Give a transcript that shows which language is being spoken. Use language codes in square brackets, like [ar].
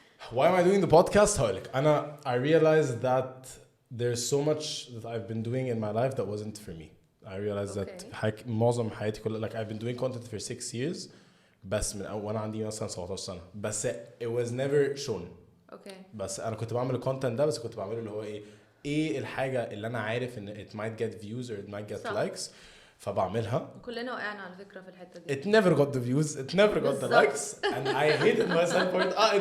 [en] Why am I doing the podcast? [ar] هقولك أنا [en] I realized that there's so much that I've been doing in my life that wasn't for me. I realized that [ar] معظم حياتي كلها [en] like I've been doing content for 6 years [ar] بس من وأنا عندي مثلا 17 سنة بس [en] it was never shown. [ar] بس انا كنت بعمل الكونتنت ده بس كنت بعمله اللي هو ايه الحاجه اللي انا عارف ان [en] it might get views or it might get likes [ar] فبعملها. كلنا وقعنا على فكره في الحته دي. [en] It never got the views, it never got the likes and I hated myself for it.